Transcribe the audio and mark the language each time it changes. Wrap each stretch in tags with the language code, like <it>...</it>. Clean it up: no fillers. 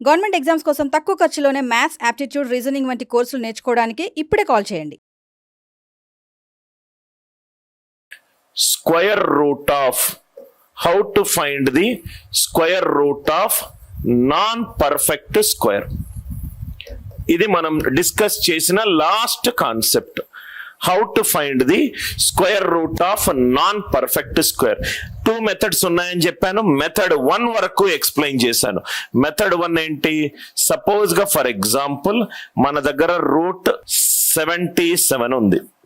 <te>Government exams కోసం తక్కువ ఖర్చులోనే maths, aptitude, reasoning వంటి కోర్సులు నేర్చుకోవడానికి ఇప్పుడే కాల్ చేయండి.</te> <en>Square root of, how to find the square root of non-perfect square.</en> <te>ఇది మనం డిస్కస్ చేసిన last concept.</te> <en>How to find the square root of non perfect square.</en> <te>2 methods ఉన్నాయని చెప్పాను. మెథడ్ 1 వరకు ఎక్స్ప్లెయిన్ చేశాను. మెథడ్ 1 ఏంటి? సపోజ్ గా ఫర్ ఎగ్జాంపుల్ మన దగ్గర రూట్ 77 ఉంది.</te>